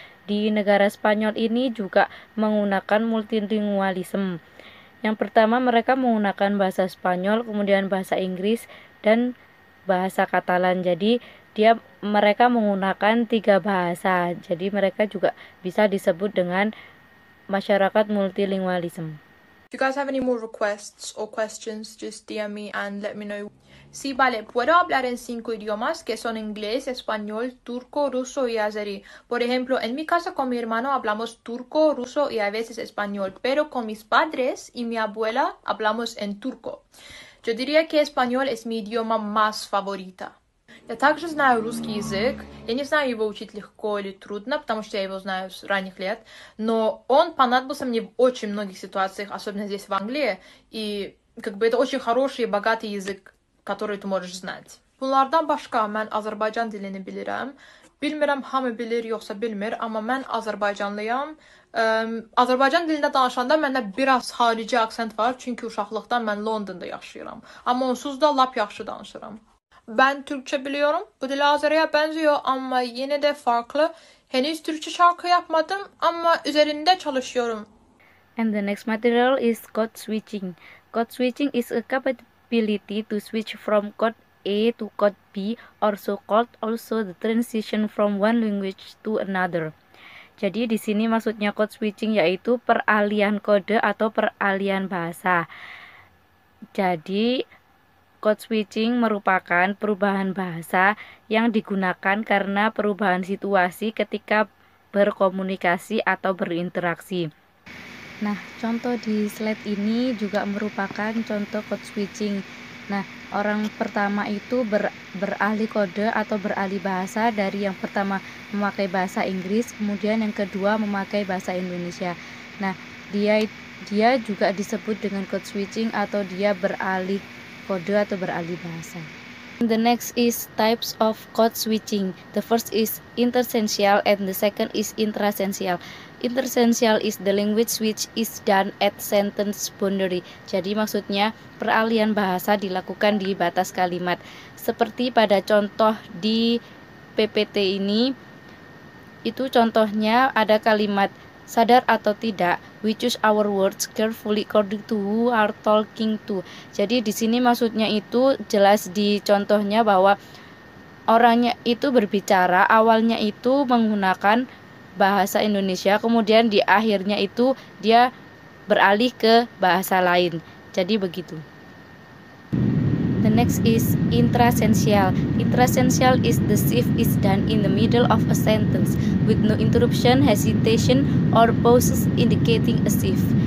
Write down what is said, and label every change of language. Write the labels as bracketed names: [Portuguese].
[Indonesian] Di negara Spanyol ini juga menggunakan multilingualisme. Yang pertama mereka menggunakan bahasa Spanyol, kemudian bahasa Inggris dan bahasa Katalan. Jadi mereka menggunakan tiga bahasa. Jadi mereka juga bisa disebut dengan masyarakat multilingualisme. [English] If you guys have any more requests or questions, just DM me and let me know. [Spanish] Sí, vale, puedo hablar en 5 idiomas que son inglés, español, turco, ruso y azerí. Por ejemplo, en mi casa con mi hermano hablamos turco, ruso y a veces español, pero con mis padres y mi abuela hablamos en turco. Я diría que español es mi idioma más favorita. [Russian] Я также знаю русский язык. Я не знаю его учить легко или трудно, потому что я его знаю с ранних лет. Но он понадобился мне в очень многих ситуациях, особенно здесь в Англии. И это очень хороший и bogатый язык, который ты можешь знать. [Azerbaijani] Bunlardan başqa mən Azərbaycan dilini bilirəm. Bilmirəm hamı bilir yoxsa bilmir, amma mən Azərbaycanlıyam. Azərbaycan dilində danışanda məndə biraz xarici aksent var, çünki uşaqlıqdan mən Londonda yaşayıram. Amma onsuz da lap yaxşı danışıram. [Turkish] Ben Türkçe biliyorum. Bu dil Azeri'ye benziyor ama yine de farklı. Henüz Türkçe şarkı yapmadım ama üzerinde çalışıyorum. [English] And the next material is code switching. Code switching is a capability to switch from code A to code B, also called also the transition from one language to another. [Indonesian] Jadi di sini maksudnya code switching yaitu peralihan kode atau peralihan bahasa. Jadi Code switching merupakan perubahan bahasa yang digunakan karena perubahan situasi ketika berkomunikasi atau berinteraksi. Nah, contoh di slide ini juga merupakan contoh code switching. Nah, orang pertama itu beralih kode atau beralih bahasa dari yang pertama memakai bahasa Inggris, kemudian yang kedua memakai bahasa Indonesia. Nah, dia juga disebut dengan code switching atau dia beralih kode atau beralih bahasa. [English] The next is types of code switching. The first is intersential and the second is intrasential. Intersential is the language which is done at sentence boundary. [Indonesian] Jadi maksudnya peralihan bahasa dilakukan di batas kalimat. Seperti pada contoh di PPT ini, itu contohnya ada kalimat sadar atau tidak, [English] we choose our words carefully according to who are talking to. [Indonesian] Jadi di sini maksudnya itu jelas di contohnya bahwa orangnya itu berbicara awalnya itu menggunakan bahasa Indonesia, kemudian di akhirnya itu dia beralih ke bahasa lain. Jadi begitu. [English] The next is intrasential. Intrasential is the shift is done in the middle of a sentence with no interruption, hesitation, or pauses indicating a shift.